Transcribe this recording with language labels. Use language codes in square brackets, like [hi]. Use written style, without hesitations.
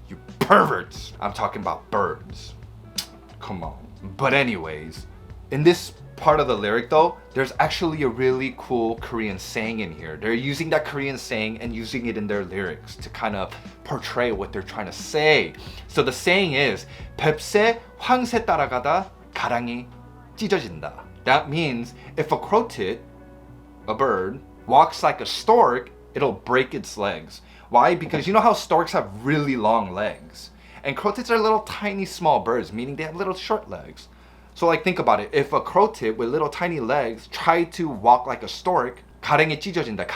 [en] You perverts. I'm talking about birds. Come on. But anyways, in this part of the lyric though, there's actually a really cool Korean saying in here. They're using that Korean saying and using it in their lyrics to kind of portray what they're trying to say. [ko] So the saying is, 뱁새 황새 따라가다 가랑이 찢어진다. [en] That means if a crow tit, a bird, walks like a stork, it'll break its legs. Why? Because you know how storks have really long legs, and crow tits are little tiny small birds, meaning they have little short legs. So like, think about it. If a crow tit with little tiny legs tried to walk like a stork, [ko] 가랭이 찢어진다.